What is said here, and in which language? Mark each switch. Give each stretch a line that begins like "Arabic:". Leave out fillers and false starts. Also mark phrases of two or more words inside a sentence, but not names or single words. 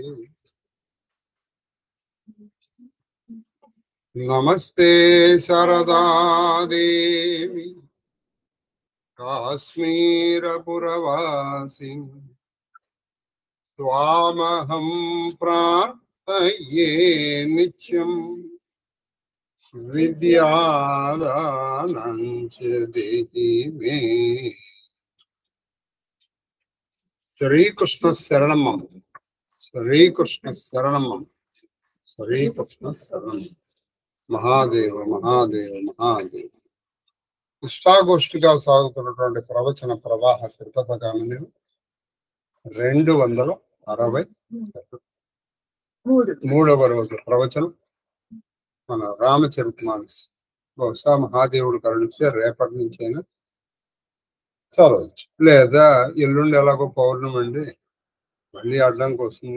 Sanskrit: नमस्ते शारदा देवी काश्मीरपुरवासिनी त्वामहं प्रार्थये नित्यं विद्यादानं च देहि मे। श्री कृष्ण शरणम, श्री कृष्ण शरणम, श्री कृष्ण शरणम। महादेव महादेव महादेव।
Telugu: ఇష్టాగోష్ఠిగా సాగుతున్నటువంటి ప్రవచన ప్రవాహ శ్రీపథగామిని 263వ రోజు ప్రవచనం మన రామచరితమానస్. బహుశా మహాదేవుడు కరుణిస్తే రేపటి నుంచి అయినా చదవచ్చు, లేదా ఎల్లుండి ఎలాగో పౌర్ణమి అండి, మళ్ళీ అడ్డంకి వస్తుంది.